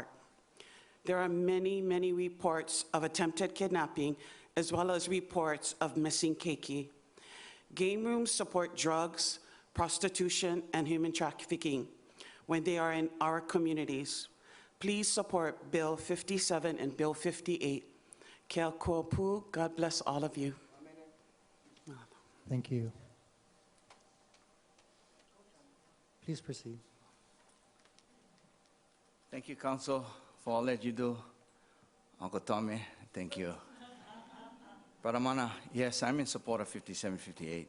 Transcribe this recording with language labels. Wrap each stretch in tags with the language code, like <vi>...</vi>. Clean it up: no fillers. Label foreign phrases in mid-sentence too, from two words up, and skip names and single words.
<en>There are many, many reports of attempted kidnapping, as well as reports of missing keiki. Game rooms support drugs, prostitution, and human trafficking when they are in our communities. Please support Bill 57 and Bill 58. Ke au kua pu. God bless all of you. Thank you. Please proceed. Thank you, Council, for all that you do. Uncle Tommy, thank you. Brother Mana, yes, I'm in support of 5758.</en>